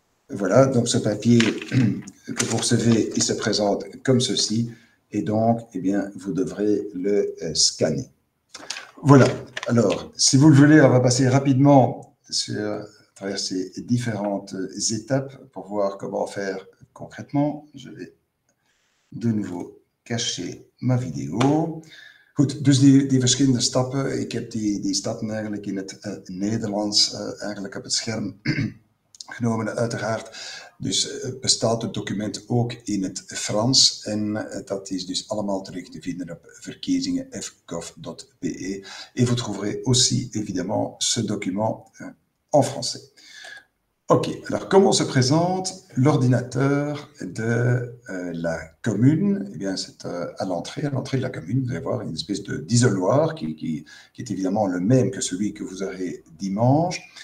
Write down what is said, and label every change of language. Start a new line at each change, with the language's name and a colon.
French: Voilà, donc ce papier que vous recevez, il se présente comme ceci, et donc, eh bien, vous devrez le scanner. Voilà, alors, si vous le voulez, on va passer rapidement à travers ces différentes étapes pour voir comment faire concrètement. Je vais de nouveau cacher ma vidéo.
Dutch: Goed, dus die verschillende stappen, ik heb die stappen eigenlijk in het Nederlands eigenlijk op het scherm genomen, uiteraard. Dus bestaat het document ook in het Frans en dat is dus allemaal terug te vinden op verkiezingen.fgov.be.
French: Et vous trouverez aussi évidemment ce document en français. Ok, alors comment se présente l'ordinateur de la commune? Eh bien, c'est à l'entrée de la commune, vous allez voir une espèce d'isoloir qui est évidemment le même que celui que vous aurez dimanche.